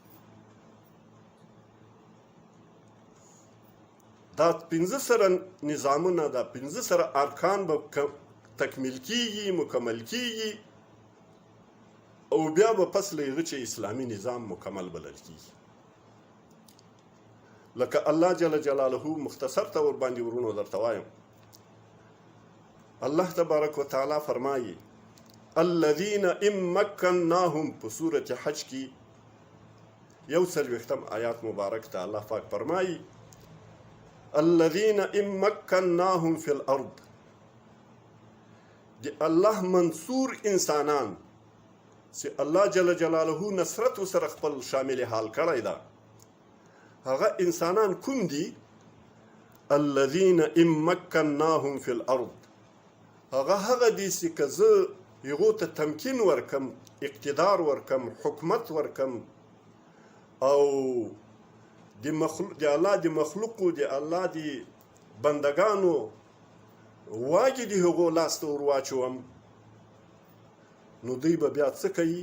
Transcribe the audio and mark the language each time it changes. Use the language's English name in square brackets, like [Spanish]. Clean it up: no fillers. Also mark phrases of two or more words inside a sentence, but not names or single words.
[Pashto] دا پنځه سره نظامونه، دا پنځه سره ارکان به تکمیل کیږي، مکمل کیږي، او بیا به پس له هغه چې اسلامي نظام مکمل بلل کیږي. لکه [Arabic] الله جل جلاله [Pashto] مختصر طور باندې ورونو درته وایم. [Arabic] الله تبارک وتعالی [Pashto] فرمایي [Arabic] الذين ان مكناهم [Pashto] په سورة حج کې 41 آیات مبارک ته الله پاک فرمایي [Arabic] الذين ان مكناهم في الارض. [Pashto] دی الله منصور انسانان چې [Arabic] الله جل جلاله [Pashto] نصرت سره خپل شامل حال کړی ده، هغه انسانان کوم دي؟ [Arabic] الذين ان مكناهم في الارض. [Pashto] هغه دي چې که زه هغو ته تمکین ورکم، اقتدار ورکم، حکومت ورکم، او د الله د مخلوقو د الله د بندگانو واګې د هغو لاس ته ور واچوم، نو دوی به بیا څه کوي؟